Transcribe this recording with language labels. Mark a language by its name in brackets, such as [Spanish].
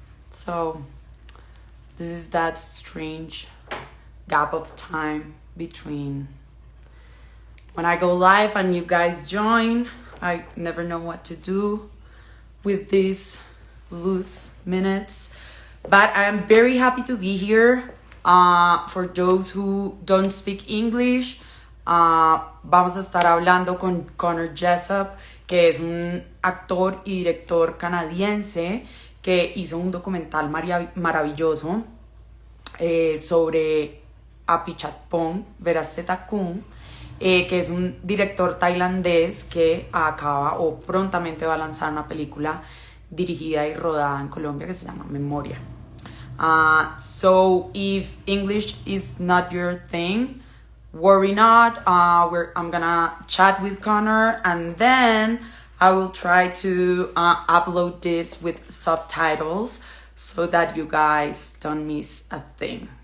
[English] So, this is that strange gap of time between when I go live and you guys join. I never know what to do with these loose minutes, but I am very happy to be here. For those who don't speak English, [Spanish] vamos a estar hablando con Connor Jessup, que es un actor y director canadiense que hizo un documental maravilloso sobre Apichatpong Weerasethakul, que es un director tailandés que acaba o prontamente va a lanzar una película dirigida y rodada en Colombia que se llama Memoria. [English] So if English is not your thing, worry not. I'm gonna chat with Connor, and then I will try to upload this with subtitles so that you guys don't miss a thing.